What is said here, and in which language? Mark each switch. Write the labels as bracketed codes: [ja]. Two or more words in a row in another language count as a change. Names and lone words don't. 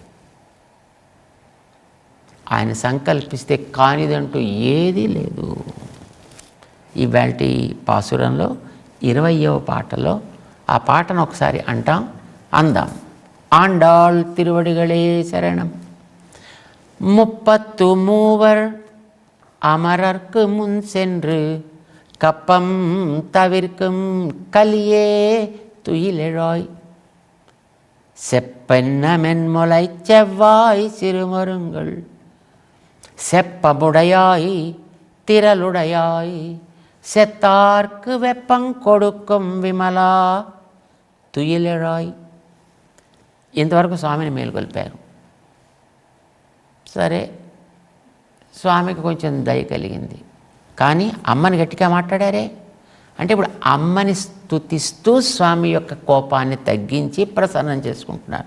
[te] ఆయన సంకల్పిస్తే కానిదంటూ ఏదీ లేదు. ఇవాల్టి పాసురంలో 20వ పాటలో ఆ పాటను ఒకసారి అందాం. [ta] ஆண்டாள் திருவடிகளே சரணம். 33 அமரர்க்கு முன் சென்று கப்பம் தவிர்க்கும் கலியே துயிலெழாய் செப்பென்ன மென்முலை செவ்வாய் சிறுமருங்கள் செப்பமுடையாய் திரளுடையாய் செத்தார்க்கு வெப்பங் கொடுக்கும் விமலா துயிலெழாய். [te] ఇంతవరకు స్వామిని మేలుకొల్పారు. సరే, స్వామికి కొంచెం దయ కలిగింది. కానీ అమ్మని గట్టిగా మాట్లాడారే. అంటే ఇప్పుడు అమ్మని స్తుతిస్తూ స్వామి యొక్క కోపాన్ని తగ్గించి ప్రసన్నం చేసుకుంటున్నారు.